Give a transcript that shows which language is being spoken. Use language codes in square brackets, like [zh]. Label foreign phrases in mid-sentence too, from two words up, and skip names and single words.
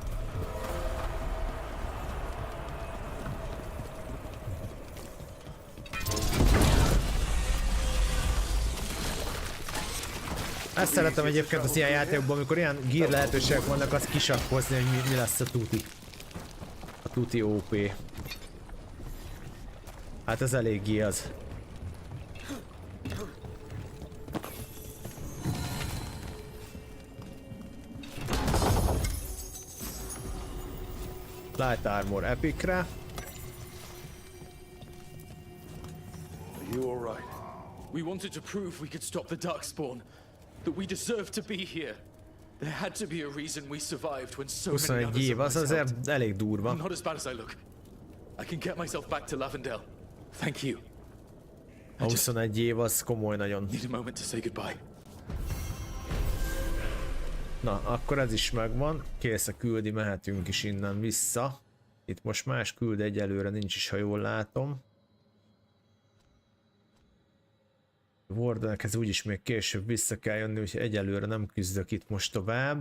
[hu] Ezt szeretem egyébként az ilyen játékokban, amikor ilyen gear lehetőségek vannak, azt kisakkozni, hogy mi lesz a tuti. A tuti OP. Hát ez eléggé az. [en] Light Armor Epicre. Are you all right? We wanted to prove we could stop the Darkspawn. That we deserve to be here. There had to be a reason we survived when so many 21 others [hu] év, az azért elég durva. [en] I'm not as bad as I look. I can get myself back to Lavendale. Thank you. [hu] A 21 év az komoly nagyon. [en] Need a moment to say goodbye. [hu] Na, akkor ez is megvan. Kész a küldi, mehetünk is innen vissza. Itt most más küld egyelőre nincs is, ha jól látom. Wardenekhez úgyis még később vissza kell jönni, úgyhogy egyelőre nem küzdök itt most tovább.